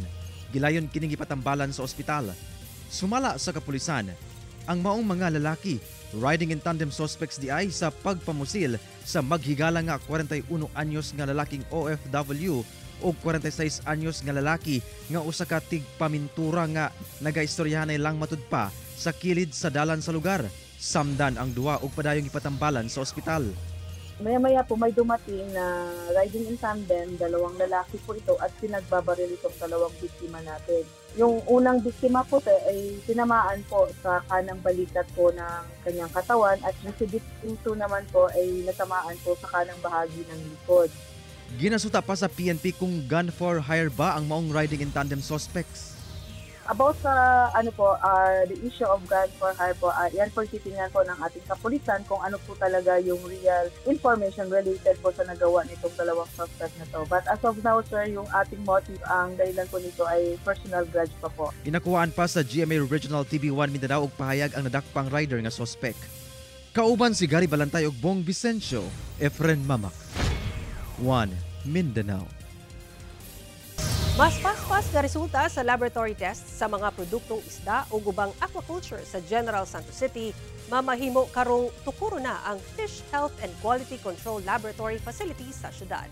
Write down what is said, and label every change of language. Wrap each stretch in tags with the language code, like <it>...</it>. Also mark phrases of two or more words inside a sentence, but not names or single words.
<ceb>Gilayon kining gipatambalan sa ospital. Sumala sa kapulisan ang maong mga lalaki</ceb> <en>riding in tandem suspects</en> <ceb>di ay sa pagpamusil sa maghigala nga 41 anyos nga lalaking OFW og 46 anyos nga lalaki nga usa ka tigpamintura nga nagaistoryahanay lang matud pa sa kilid sa dalan sa lugar. Samdan ang duwa og padayong ipatambalan sa ospital.</ceb> <tl>Maya-maya po may dumating na</tl> <en>riding in tandem,</en> <tl>2 lalaki po ito at pinagbabaril itong 2 biktima natin. Yung unang biktima po ay tinamaan po sa kanang balikat po ng kanyang katawan at si victim 2 naman po ay natamaan po sa kanang bahagi ng likod.</tl> <ceb>Ginasuta pa sa PNP kung</ceb> <en>gun for hire</en> <ceb>ba ang maong</ceb> <en>riding in tandem suspects.</en> <tl>About sa</tl> <en>the issue of gun for hire</en> <tl>po, yan po titingnan po ng ating kapulisan kung ano po talaga yung</tl> <en>real information related</en> <tl>po sa nagawa nitong 2 suspect na to.</tl> <en>But as of now,</en> <tl>sir, yung ating motive, ang dahilan po nito ay</tl> <en>personal grudge</en> <tl>pa po.</tl> <ceb>Inakuhaan pa sa GMA Regional TV1 Mindanao og pahayag ang nadakpang rider nga suspect. Kauban si Gary Balantay ug Bong Vicencio, Efren Mamak. 1 Mindanao. Mas paspas nga resulta sa laboratory test sa mga produktong isda o gubang aquaculture sa General Santos City, mamahimo karong tukuro na ang Fish Health and Quality Control Laboratory Facility sa syudad.</ceb>